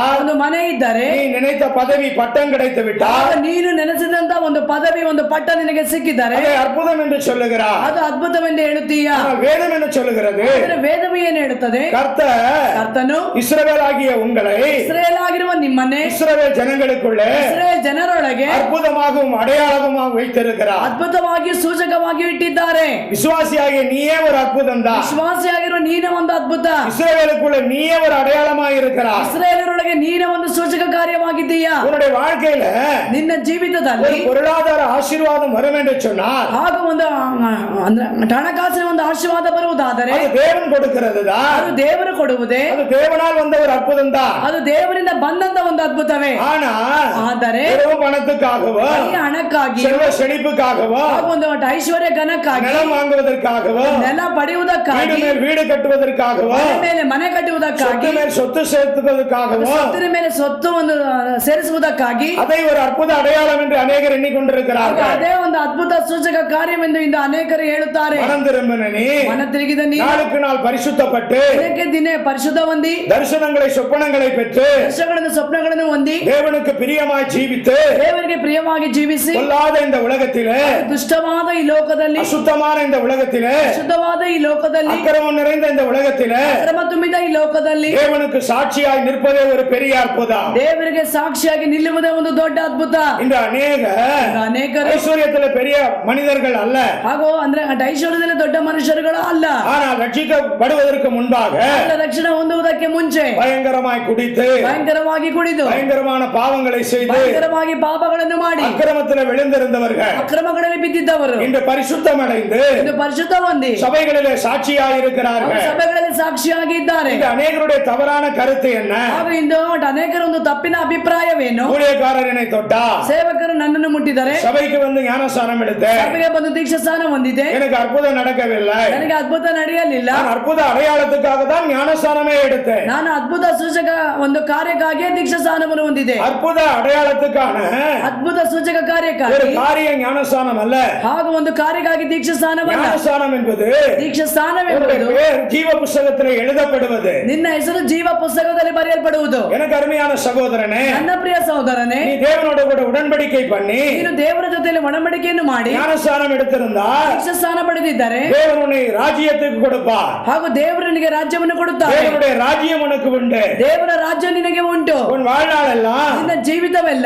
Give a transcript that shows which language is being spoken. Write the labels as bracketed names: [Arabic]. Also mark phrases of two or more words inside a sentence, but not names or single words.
[Kannada] ಒಂದು ಮನೆ ಇದ್ದರೆ, [Tamil] நீ நினைத்த பதவி பட்டம் கிடைத்து விட்டால், [Kannada] ನೀನು ನೆನೆಸಿದಂತ ಒಂದು ಪದವಿ ಒಂದು ಪಟ್ಟ ನಿನಗೆ ಸಿಕ್ಕಿದ್ದಾರೆ, [Tamil] அதை அற்புதம் என்று சொல்லுகிறார். [Kannada] ಅದು ಅದ್ಭುತವೆಂದು ಹೇಳುತ್ತೀಯಾ? [Tamil] வேதம் என்ன சொல்லுகிறது? [Kannada] ವೇದವು ಏನು ಹೇಳುತ್ತದೆ? ಕರ್ತನು [Tamil] இஸ்ரவேல் ஆகிய உங்களை, [Kannada] ಇಸ್ರಾಯೇಲ್ ಆಗಿರುವ ನಿಮ್ಮನ್ನೇ [Tamil] இஸ்ரவேல் ஜனங்களுக்குள்ளே [Kannada] ಇಸ್ರಾಯೇಲ್ ಜನರೊಳಗೆ [Tamil] அற்புதமாகவும் அடையாளமாகவும் வைத்திருக்கிறார். [Kannada] ಅದ್ಭುತವಾಗಿ ಸೂಚಕವಾಗಿ ಇಟ್ಟಿದ್ದಾರೆ. [Tamil] விசுவாசியாகிய நீயே ஒரு அற்புதம் தான். [Kannada] ವಿಶ್ವಾಸಿಯಾಗಿರುವ ನೀನೇ ಒಂದು ಅದ್ಭುತ. [Tamil] இஸ்ரவேலுக்குள்ள நீயே ஒரு அடையாளமாக இருக்கிறார். [Kannada] ಇಸ್ರಾಯೇಲರೊಳಗೆ ನೀನೇ ಒಂದು ಸೂಚಕ ಕಾರ್ಯವಾಗಿದ್ದೀಯಾ. [Tamil] உன்னுடைய வாழ்க்கையில [Kannada] ನಿನ್ನ ಜೀವಿತದಲ್ಲಿ [Tamil] பொருளாதார ஆசீர்வாதம் வரும் என்று சொன்னால், [Kannada] ಹಾಗೂ ಒಂದು ಹಣಕಾಸಿನ ಒಂದು ಆಶೀರ್ವಾದ ಬರುವುದಾದರೆ [Tamil] அது தேவன் கொடுக்கிறது தான். [Kannada] ಅದು ದೇವರು ಕೊಡುವುದೇ. [Tamil] அது தேவனால் வந்த ஒரு அற்புதம் தான். [Kannada] ಅದು ದೇವರಿಂದ ಬಂದಂತ ಒಂದು ಅದ್ಭುತವೇ. ಆದರೆ [Tamil] பணத்துக்காகவோ, [Kannada] ಹಣಕ್ಕಾಗಿ, [Tamil] செல்வ செழிப்புக்காகவோ, [Kannada] ಹಾಗೂ ಒಂದು ಐಶ್ವರ್ಯ ಘನಕ್ಕಾಗಿ, [Tamil] நிலம் வாங்குவதற்காகவோ, [Kannada] ನೆಲ ಪಡೆಯುವುದಕ್ಕಾಗಿ, [Tamil] வீடு கட்டுவதற்காகவோ, [Kannada] ಮೇಲೆ ಮನೆ ಕಟ್ಟುವುದಕ್ಕಾಗಿ, [Tamil] சொத்து சேர்த்துவதற்காகவோ, [Kannada] சொತ್ತಿನ ಮೇಲೆ சொತ್ತು ಒಂದು ಸೇರಿಸುವುದಕ್ಕಾಗಿ, [Tamil] அதை ஒரு அற்புத அடையாளம் என்று அநேகர் எண்ணிக்கொண்டிருக்கிறார்கள். [Kannada] ಅದೇ ಒಂದು ಅದ್ಭುತ ಸೂಚಕ ಕಾರ್ಯವೆಂದು ಇಂದು ಅನೇಕರು ಹೇಳುತ್ತಾರೆ. [Tamil] மனம் திரும்பின நீ, [Kannada] ಮನ ತಿರುಗಿದ ನೀ, [Tamil] நாளுக்கு நாள் பரிசுத்தப்பட்டு, [Kannada] ದಿನಕ್ಕೆ ದಿನ ಪರಿಶುದ್ಧ ಹೊಂದಿ, [Tamil] தரிசனங்களை சொப்பனங்களை பெற்று, [Kannada] ದರ್ಶನಗಳನ್ನು ಸ್ವಪ್ನಗಳನ್ನು ಹೊಂದಿ, [Tamil] தேவனுக்கு பிரியமாய் ஜீவித்து, [Kannada] ದೇವರಿಗೆ ಪ್ರಿಯವಾಗಿ ಜೀವಿಸಿ, [Tamil] பொல்லாத இந்த உலகத்திலே, [Kannada] ದುಷ್ಟವಾದ ಈ ಲೋಕದಲ್ಲಿ, [Tamil] அசுத்தமான இந்த உலகத்திலே, [Kannada] ಶುದ್ಧವಾದ ಈ ಲೋಕದಲ್ಲಿ, [Tamil] அக்கிரமம் நிறைந்த இந்த உலகத்திலே [Kannada] ಅಕ್ರಮ ತುಂಬಿದ ಈ ಲೋಕದಲ್ಲಿ [Tamil] தேவனுக்கு சாட்சியாய் நிற்பதே ஒரு பெரிய அற்புதம். [Kannada] ದೇವರಿಗೆ ಸಾಕ್ಷಿಯಾಗಿ ನಿಲ್ಲುವುದೇ ಒಂದು ದೊಡ್ಡ ಅದ್ಭುತ. [Tamil] இந்த அநேகರು ஐஸ்வர்யத்தில் பெரிய மனிதர்கள் அல்ல, [Kannada] ಹಾಗೂ ಅಂದ್ರೆ ಐಶ್ವರ್ಯದಲ್ಲಿ ದೊಡ್ಡ ಮನುಷ್ಯರುಗಳು ಅಲ್ಲ, [Tamil] ஆனால் ரட்சிக்கப்படுவதற்கு முன்பாக [Kannada] ರಕ್ಷಣೆ ಹೊಂದುವುದಕ್ಕೆ ಮುಂಚೆ [Tamil] பயங்கரமாய் குடித்து, [Kannada] ಭಯಂಕರವಾಗಿ ಕುಡಿದು, [Tamil] பயங்கரமான பாவங்களை செய்து, [Kannada] ಭಯಂಕರವಾಗಿ ಪಾಪಗಳನ್ನು ಮಾಡಿ, [Tamil] அக்கிரமத்தில் விழுந்திருந்தவர்கள் [Kannada] ಅಕ್ರಮಗಳಲ್ಲಿ ಬಿದ್ದಿದ್ದವರು [Tamil] இன்று பரிசுத்தம் அடைந்து [Kannada] ಇದು ಪರಿಶುದ್ಧ ಹೊಂದಿ [Tamil] சபைகளிலே சாட்சியாய் இருக்கிறார்கள். [Kannada] ಸಭೆಗಳಲ್ಲಿ ಸಾಕ್ಷಿಯಾಗಿ ಇದ್ದಾರೆ. [Tamil] இந்த அநேகருடைய தவறான கருத்து என்ன? [Kannada] ಹಾಗೂ ಇಂದು ಅನೇಕರ ಒಂದು ತಪ್ಪಿನ ಅಭಿಪ್ರಾಯವೇನು? [Tamil] ஊழியக்காரர் என்னை தொட்டா, [Kannada] ಸೇವಕರು ನನ್ನನ್ನು ಮುಟ್ಟಿದರೆ, [Tamil] சபைக்கு வந்து ஞானஸ்நானம் எடுத்து, [Kannada] ಸಭೆಗೆ ಬಂದು ದೀಕ್ಷಾ ಸ್ನಾನ ಹೊಂದಿದೆ, [Tamil] எனக்கு அற்புதம் நடக்கவில்லை, [Kannada] ನನಗೆ ಅದ್ಭುತ ನಡೆಯಲಿಲ್ಲ, [Tamil] நான் அற்புத அடையாளத்துக்காக தான் ஞானஸ்நானமே எடுத்தேன், [Kannada] ನಾನು ಅದ್ಭುತ ಸೂಚಕ ಒಂದು ಕಾರ್ಯಕ್ಕಾಗಿ ದೀಕ್ಷಾ ಸ್ನಾನವನ್ನು ಹೊಂದಿದೆ. [Tamil] அற்புத அடையாளத்துக்கான [Kannada] ಅದ್ಭುತ ಸೂಚಕ [Tamil] ஒரு [Kannada] ಕಾರ್ಯಕ್ಕಾಗಿ [Tamil] காரிய ஞானஸ்நானம் அல்ல. [Kannada] ಹಾಗೂ ಒಂದು ಕಾರ್ಯಕ್ಕಾಗಿ ದೀಕ್ಷಾ ಸ್ನಾನವಲ್ಲ. [Tamil] ஞானஸ்நானம் என்பது [Kannada] ದೀಕ್ಷಾ ಸ್ನಾನವೆಂಬುದು [Tamil] பேர் ஜீவ புஸ்தகத்தில் எழுதப்படுவது. [Kannada] ನಿನ್ನ ಹೆಸರು ಜೀವ ಪುಸ್ತಕದಲ್ಲಿ ಬರೆಯಲ್ಪಡುವುದು. [Tamil] எனக்கு அருமையான சகோதரனே, [Kannada] ನನ್ನ ಪ್ರಿಯ ಸಹೋದರನೇ, [Tamil] நீ தேவனோட கூட உடன்படிக்கை பண்ணி [Kannada] ನೀನು ದೇವರ ಜೊತೆಯಲ್ಲಿ ಒಡಂಬಡಿಕೆಯನ್ನು ಮಾಡಿ [Tamil] ஞானஸ்நானம் எடுத்திருந்தா [Kannada] ದೀಕ್ಷಾ ಸ್ನಾನ ಪಡೆದಿದ್ದರೆ [Tamil] தேவன் உன்னை ராஜ்யத்துக்கு கொடுப்பார். [Kannada] ಹಾಗೂ ದೇವರು ನಿನಗೆ ರಾಜ್ಯವನ್ನು ಕೊಡುತ್ತಾರೆ. [Tamil] தேவனுடைய ராஜ்யம் உனக்கு உண்டு. [Kannada] ದೇವರ ರಾಜ್ಯ ನಿನಗೆ ಉಂಟು. [Tamil] உன் வாழ்நாளெல்லாம் [Kannada] ನಿನ್ನ ಜೀವಿತವೆಲ್ಲ